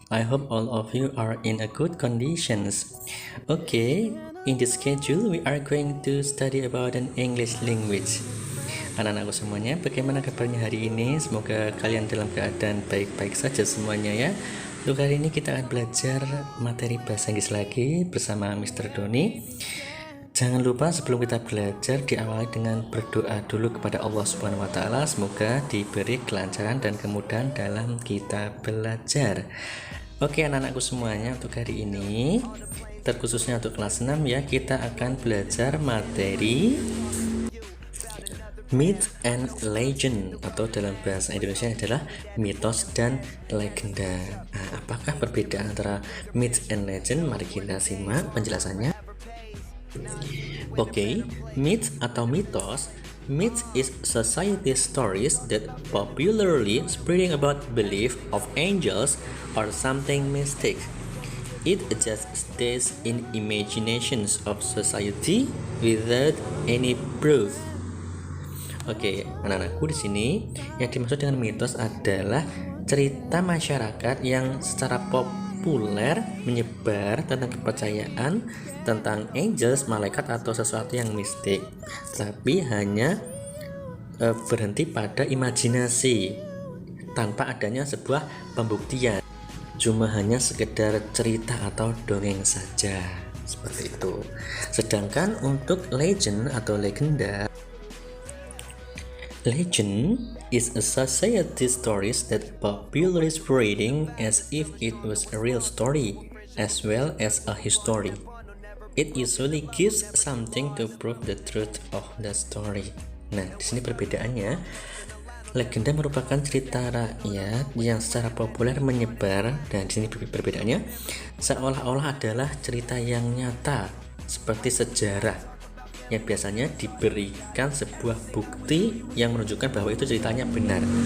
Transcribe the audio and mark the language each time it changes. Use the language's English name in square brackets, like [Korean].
[English] I hope all of you are in a good conditions. Okay, in this schedule we are going to study about an English language. [Indonesian] Anak-anakku semuanya, bagaimana kabarnya hari ini? Semoga kalian dalam keadaan baik-baik saja semuanya ya. Untuk hari ini kita akan belajar materi bahasa Inggris lagi bersama Mr. Doni. Jangan lupa sebelum kita belajar diawali dengan berdoa dulu kepada Allah Subhanahu wa taala, semoga diberi kelancaran dan kemudahan dalam kita belajar. Oke anak-anakku semuanya, untuk hari ini terkhususnya untuk kelas 6 ya, kita akan belajar materi Myth and Legend, atau dalam bahasa Indonesia adalah mitos dan legenda. Nah, apakah perbedaan antara myth and legend? Mari kita simak penjelasannya. Oke, myth atau mitos. [English] Myth is society stories that popularly spreading about belief of angels or something mystic. It just stays in imaginations of society without any proof. [Indonesian] Oke, anak-anakku, di sini yang dimaksud dengan mitos adalah cerita masyarakat yang secara populer menyebar tentang kepercayaan tentang angels, malaikat atau sesuatu yang mistik, tapi hanya berhenti pada imajinasi tanpa adanya sebuah pembuktian, cuma hanya sekedar cerita atau dongeng saja, seperti itu. Sedangkan untuk legend atau legenda, [English] legend is a society stories that popularly spreading as if it was a real story as well as a history. It usually gives something to prove the truth of the story. [Indonesian] Nah, di sini perbedaannya, legenda merupakan cerita rakyat yang secara populer menyebar, dan di sini perbedaannya seolah-olah adalah cerita yang nyata seperti sejarah yang biasanya diberikan sebuah bukti yang menunjukkan bahwa itu ceritanya benar.